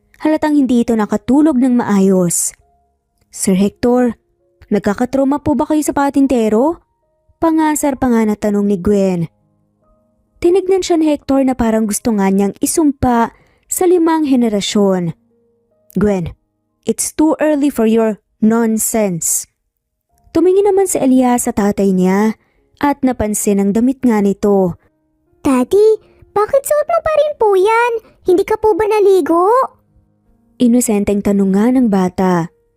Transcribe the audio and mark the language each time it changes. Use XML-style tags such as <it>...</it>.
<tl>Halatang hindi ito nakatulog ng maayos. Sir Hector, nagkakatroma po ba kayo sa patintero? Pangasar pa nga na tanong ni Gwen. Tinignan siya ni Hector na parang gusto nga niyang isumpa sa 5 henerasyon.</tl> <en>Gwen, it's too early for your nonsense.</en> <tl>Tumingin naman si Elias sa tatay niya at napansin ang damit nga nito. Daddy, bakit suot mo pa rin po yan? Hindi ka po ba naligo? Inosenteng tanong nga ng bata.</tl>